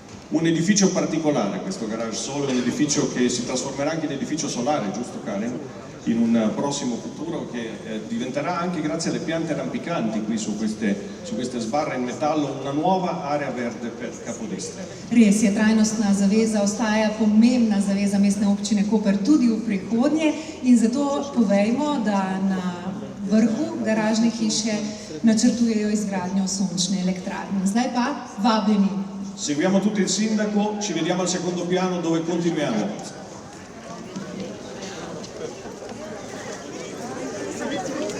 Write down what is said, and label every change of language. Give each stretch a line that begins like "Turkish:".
Italian: Un edificio particolare, questo Garage Sole, un edificio che si trasformerà anche in edificio solare, giusto Karen? In un prossimo futuro che diventerà anche grazie alle piante rampicanti qui su queste sbarre in metallo una nuova area verde per Capodestre.
Slovenian: Res je, trajnostna zaveza ostaja pomembna zaveza mestne občine Koper tudi v prihodnje in zato povejmo, da na vrhu garažne hiše načrtujejo izgradnjo sončne elektrarne. Zdaj pa vabljeni.
Italian: Seguiamo tutti il sindaco, ci vediamo al secondo piano dove continuiamo.